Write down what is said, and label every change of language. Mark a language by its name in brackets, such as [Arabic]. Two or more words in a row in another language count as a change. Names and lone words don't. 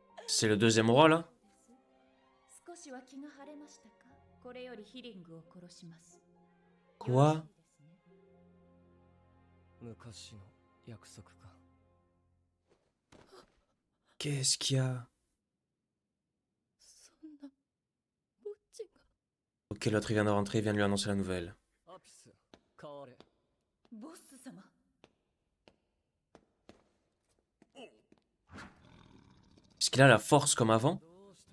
[French] C'est le deuxième roi là? [Japanese] 少しは気が晴れましたか？これよりヒリングを殺します。 [French] Quoi? [Japanese] よろしいですね。昔の約束か。 [French] Qu'est-ce qu'il y a? [Japanese] そんなぼっちが [French] Ok, l'autre il vient de rentrer, il vient de lui annoncer la nouvelle. [Japanese] アピス、変われ。ボス様。 [French] Est-ce qu'il a la force comme avant? [Japanese] どうした？